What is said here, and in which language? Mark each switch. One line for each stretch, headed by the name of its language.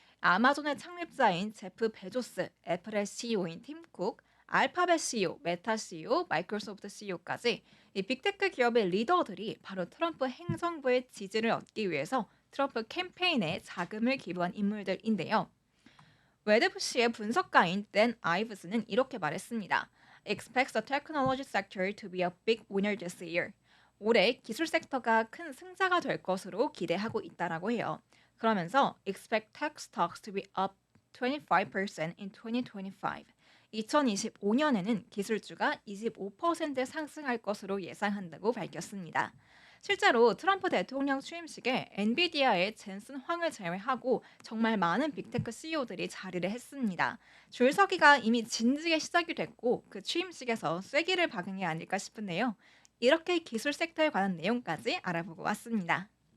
Korean: 아마존의 창립자인 제프 베조스, 애플의 CEO인 팀 쿡, 알파벳 CEO, 메타 CEO, 마이크로소프트 CEO까지 이 빅테크 기업의 리더들이 바로 트럼프 행정부의 지지를 얻기 위해서 트럼프 캠페인에 자금을 기부한 인물들인데요. 웨드부시의 분석가인 댄 아이브스는 이렇게 말했습니다.
English: Expects the technology sector to be a big winner this year.
Korean: 올해 기술 섹터가 큰 승자가 될 것으로 기대하고 있다라고 해요. 그러면서
English: expect tech stocks to be up 25% in 2025.
Korean: 2025년에는 기술주가 25% 상승할 것으로 예상한다고 밝혔습니다. 실제로 트럼프 대통령 취임식에 엔비디아의 젠슨 황을 제외하고 정말 많은 빅테크 CEO들이 자리를 했습니다. 줄서기가 이미 진지게 시작이 됐고 그 취임식에서 쐐기를 박은 게 아닐까 싶은데요. 이렇게 기술 섹터에 관한 내용까지 알아보고 왔습니다.